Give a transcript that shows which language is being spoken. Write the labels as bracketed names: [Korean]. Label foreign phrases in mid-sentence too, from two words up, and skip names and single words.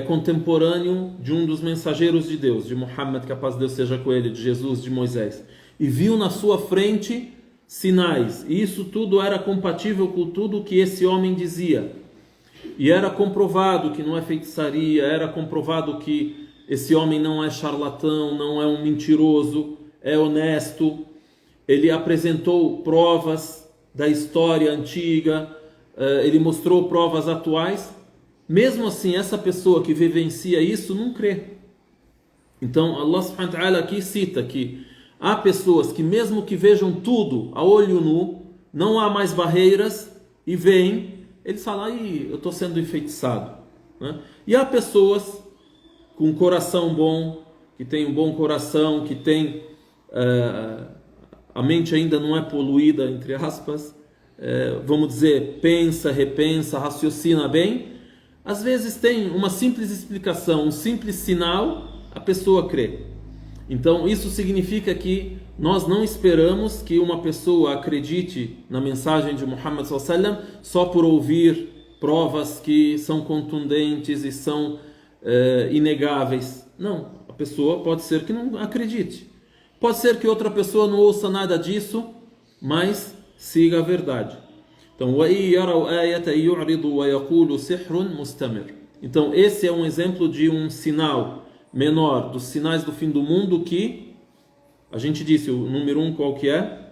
[Portuguese] contemporâneo de um dos mensageiros de Deus, de Muhammad, que a paz de Deus seja com ele, de Jesus, de Moisés, e viu na sua frente sinais, e isso tudo era compatível com tudo que esse homem dizia, e era comprovado que não é feitiçaria, era comprovado que esse homem não é charlatão, não é um mentiroso, é honesto, ele apresentou provas da história antiga, ele mostrou provas atuais. Mesmo assim, essa pessoa que vivencia isso não crê. Então Allah [Arabic] سبحانه وتعالى [Portuguese] aqui cita que há pessoas que mesmo que vejam tudo a olho nu, não há mais barreiras, e veem, eles falam, eu estou sendo enfeitiçado, né? E há pessoas com coração bom, que tem um bom coração, que tem a mente ainda não é poluída, entre aspas, vamos dizer, pensa, repensa, raciocina bem, às vezes tem uma simples explicação, um simples sinal, a pessoa crê. Então isso significa que nós não esperamos que uma pessoa acredite na mensagem de Muhammad [Arabic] صلى الله عليه وسلم [Portuguese] só por ouvir provas que são contundentes e são inegáveis. Não, a pessoa pode ser que não acredite. Pode ser que outra pessoa não ouça nada disso, mas siga a verdade. Então, então esse é um exemplo de um sinal menor dos sinais do fim do mundo que a gente disse, o número 1 qual que é?